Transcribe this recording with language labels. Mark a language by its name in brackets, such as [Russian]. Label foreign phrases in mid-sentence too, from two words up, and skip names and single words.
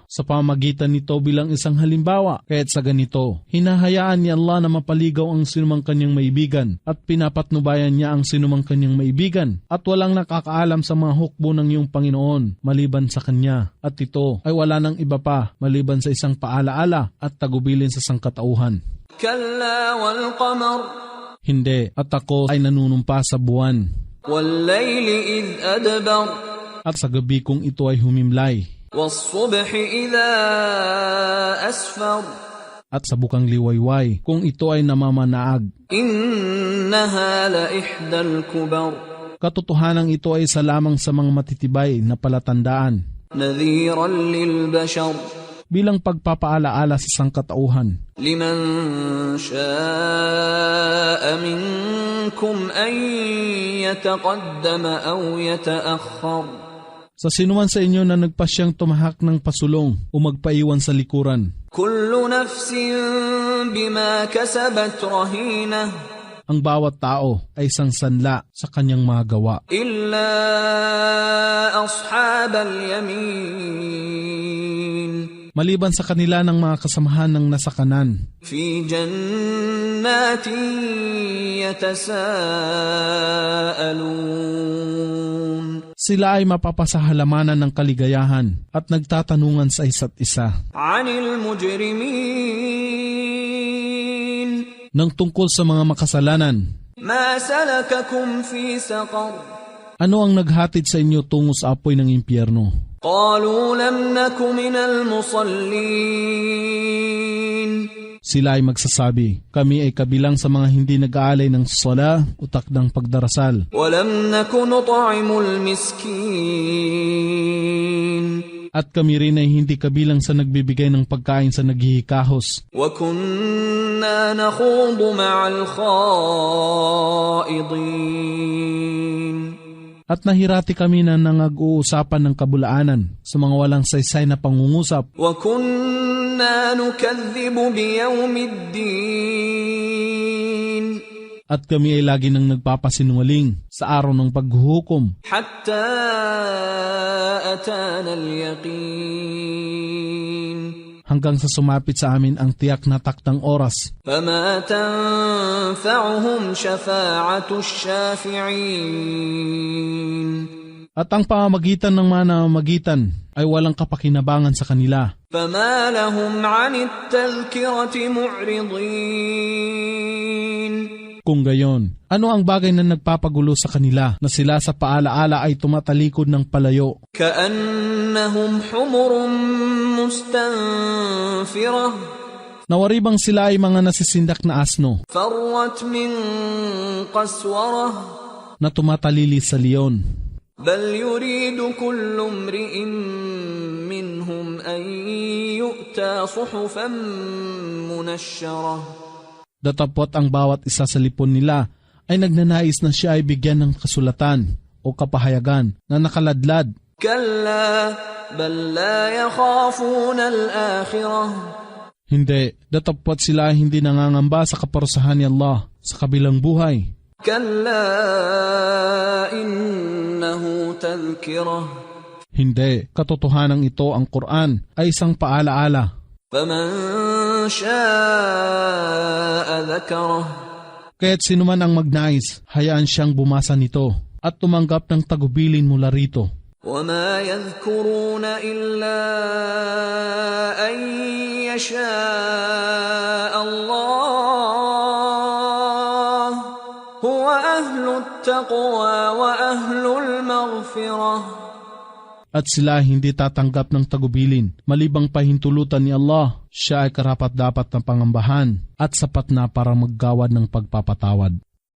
[Filipino] Sa pamagitan nito bilang isang halimbawa, kaya't sa ganito, hinahayaan ni Allah na mapaligaw ang sinumang kanyang maibigan at pinapatnubayan niya ang sinumang kanyang maibigan at walang nakakaalam sa mga hukbo ng iyong Panginoon maliban sa Kanya at ito ay wala ng iba pa maliban sa isang paalaala at tagubilin sa sangkatauhan. [Arabic] كلا والقمر. [Filipino] Hindi, at ako ay nanunumpa sa buwan. [Arabic] والليل إذ أدبر. [Filipino] At sa gabi kung ito ay humimlay. [Arabic] والصبح إذا أسفر. [Filipino] At sa bukang liwayway kung ito ay namamanaag. [Arabic] إنها لإحدى الكبر. [Filipino] Katotohanan ito ay isa lamang sa mga matitibay na palatandaan. [Arabic] نذيرا للبشر. [Filipino] Bilang pagpapaalaala sa sangkatauhan. [Arabic] لمن شاء منكم أن يتقدم أو يتأخر. [Filipino] Sa sinuman sa inyo na nagpasyang tumahak ng pasulong o magpaiwan sa likuran. [Arabic] كل نفس بما كسبت رهينة. [Filipino] Ang bawat tao ay isang sanla sa kanyang mga gawa. [Arabic] إلا أصحاب اليمين. [Filipino] Maliban sa kanila ng mga kasamahan ng nasa kanan. [Arabic] في جنات يتساءلون. [Filipino] Sila ay mapapasahalamanan ng kaligayahan at nagtatanungan sa isa't isa. [Arabic] عن المجرمين. [Filipino] Nang tungkol sa mga makasalanan. [Arabic] ما سلككم في سقر. [Filipino] Ano ang naghatid sa inyo tungo sa apoy ng impyerno? [Arabic] قالوا لم نك من المصلين. [Filipino] Sila ay magsasabi, kami ay kabilang sa mga hindi nag-aalay ng sala o takdang pagdarasal. [Arabic] ولم نك نطعم المسكين. [Filipino] At kami rin ay hindi kabilang sa nagbibigay ng pagkain sa naghihikahos. [Arabic] وكنا نخوض مع الخائضين. [Filipino] At nahirati kami na nangag-uusapan ng kabulaanan sa mga walang saysay na pangungusap. [Arabic] وكنا نكذب بيوم الدين. [Filipino] At kami ay lagi nang nagpapasinungaling sa araw ng paghuhukom. [Arabic] حتى أتانا اليقين. [Filipino] Hanggang sa sumapit sa amin ang tiyak na takdang oras. [Arabic] فما تنفعهم شفاعة الشافعين. [Filipino] At ang pamamagitan ng mga namamagitan ay walang kapakinabangan sa kanila. [Arabic] فما لهم عن التذكرة معرضين. [Filipino] Kung gayon, ano ang bagay na nagpapagulo sa kanila na sila sa paalaala ay tumatalikod ng palayo? [Arabic] كأنهم حمر مستنفرة. [Filipino] Nawaribang sila ay mga nasisindak na asno. [Arabic] فرت من قسورة. [Filipino] Na tumatalili sa leon. [Arabic] بل يريد كل امرئ منهم أن يؤتى صحفا منشرة. [Filipino] Datapot ang bawat isa sa lipon nila ay nagnanais na siya ay bigyan ng kasulatan o kapahayagan na nakaladlad. [Arabic] كلا بل لا يخافون الآخرة. [Filipino] Hindi, datapot sila ay hindi nangangamba sa kaparusahan ni Allah sa kabilang buhay. [Arabic] كلا إنه تذكرة. [Filipino] Hindi, katotohanan ito ang Quran ay isang paalaala. [Arabic] فمن شاء ذكره. [Filipino] Kaya't sino man ang magnais, hayaan siyang bumasa nito at tumanggap ng tagubilin mula rito. [Arabic] وَمَا يَذْكُرُونَ إِلَّا أَن يَشَاءَ اللَّهُ هُوَ أَهْلُ التَّقْوَى وَأَهْلُ الْمَغْفِرَةِ. [Filipino] At sila hindi tatanggap ng tagubilin, malibang pahintulutan ni Allah, siya ay karapat-dapat na pangambahan at sapat na para maggawad ng pagpapatawad.